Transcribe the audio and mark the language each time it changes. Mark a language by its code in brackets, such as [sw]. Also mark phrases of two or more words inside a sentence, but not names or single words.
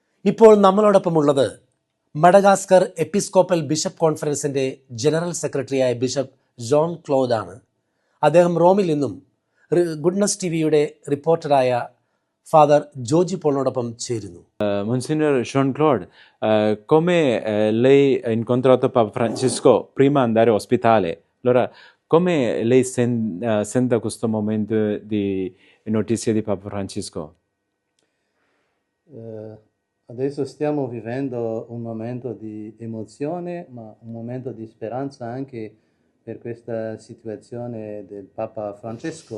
[ml] ഇപ്പോൾ നമ്മളോടൊപ്പമുള്ളത് മഡഗാസ്കർ എപ്പിസ്കോപ്പൽ ബിഷപ്പ് കോൺഫറൻസിൻ്റെ ജനറൽ സെക്രട്ടറിയായ ബിഷപ്പ് ജോൺ ക്ലോഡ് ആണ്. അദ്ദേഹം റോമിൽ നിന്നും ഗുഡ്നസ് ടിവിയുടെ റിപ്പോർട്ടറായ ഫാദർ ജോജി പോളിനോടൊപ്പം ചേരുന്നു. [it] Monsignor Jean-Claude, come lei ha incontrato Papa Francesco prima di andare all'ospedale? Allora, come lei sente questo momento di notizia di Papa Francesco? Adesso stiamo vivendo un momento di emozione, ma un momento di speranza anche per questa situazione del Papa Francesco.